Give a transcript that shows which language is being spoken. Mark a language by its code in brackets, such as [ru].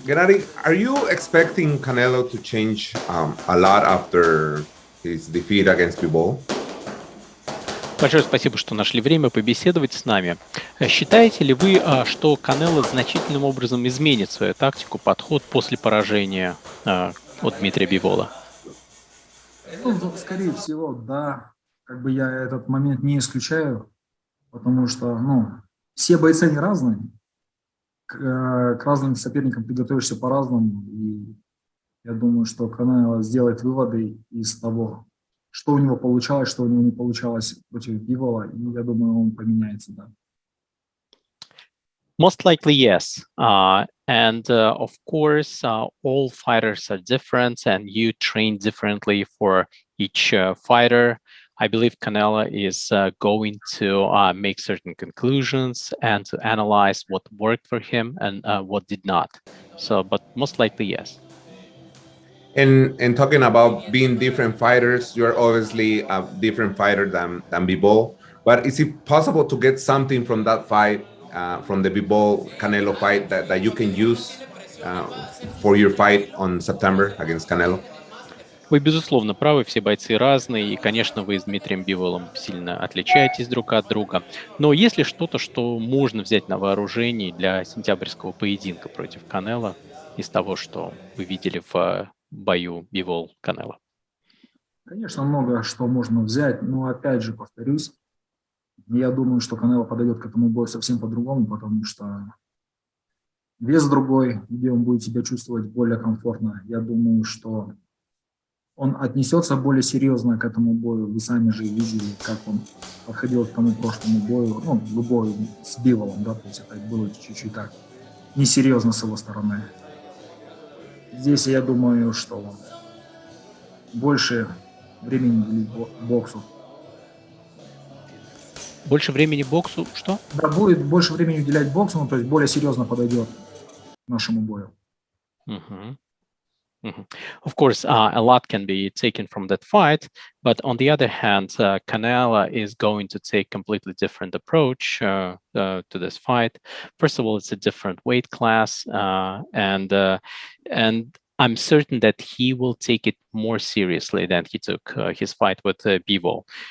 [en] Gennady, are you expecting Canelo to change a lot after his defeat against Bivol? [ru] Большое спасибо, что нашли время побеседовать с нами. Считаете ли вы, что Канело значительным образом изменит свою тактику, подход после поражения от Дмитрия Бивола? Ну, скорее всего, да. Как бы я этот момент не исключаю, потому что, ну, все бойцы, они разные. К разным соперникам ты готовишься по-разному. И я думаю, что Канело сделает выводы из того, что у него получалось, что у него не получалось против Бивола. И я думаю, он поменяется, да. [en] Most likely, yes. Of course, all fighters are different and you train differently for each fighter. I believe Canelo is going to make certain conclusions and to analyze what worked for him and what did not. But most likely, yes. And talking about being different fighters, you're obviously a different fighter than Bivol. But is it possible to get something from that fight, from the Bivol Canelo fight, that you can use for your fight on September against Canelo? [ru] Вы, безусловно, правы, все бойцы разные, и, конечно, вы с Дмитрием Биволом сильно отличаетесь друг от друга. Но есть ли что-то, что можно взять на вооружение для сентябрьского поединка против Канело из того, что вы видели в бою Бивол-Канело? Конечно, много что можно взять, но опять же повторюсь, я думаю, что Канело подойдет к этому бою совсем по-другому, потому что вес другой, где он будет себя чувствовать более комфортно. Я думаю, что он отнесется более серьезно к этому бою. Вы сами же видели, как он подходил к тому прошлому бою, ну, в бою с Биволом, да, то есть это было чуть-чуть так несерьезно с его стороны. Здесь я думаю, что больше времени уделить боксу. Больше времени боксу, что? Да, будет больше времени уделять боксу, ну, то есть более серьезно подойдет к нашему бою. [en] Of course, a lot can be taken from that fight, but on the other hand, Canelo is going to take completely different approach to this fight. First of all, it's a different weight class, and I'm certain that he will take it more seriously than he took his fight with Bivol.